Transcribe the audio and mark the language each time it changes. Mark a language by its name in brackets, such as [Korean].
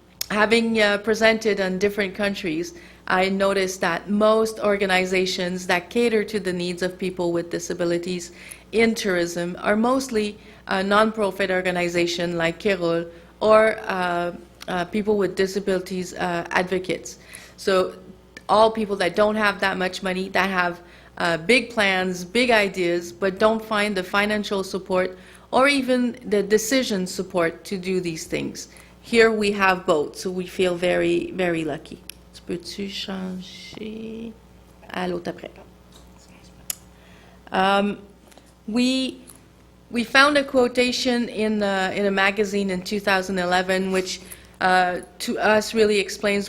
[English] Having presented in different countries, I noticed that most organizations that cater to the needs of people with disabilities in tourism are mostly a non-profit organization like Kirul or people with disabilities advocates. So all people that don't have that much money, that have big plans, big ideas, but don't find the financial support or even the decision support to do these things. Here we have both, so we feel very, very lucky. [French] Peux-tu changer à l'autre après? [English] We found a quotation in a magazine in 2011, which to us really explains.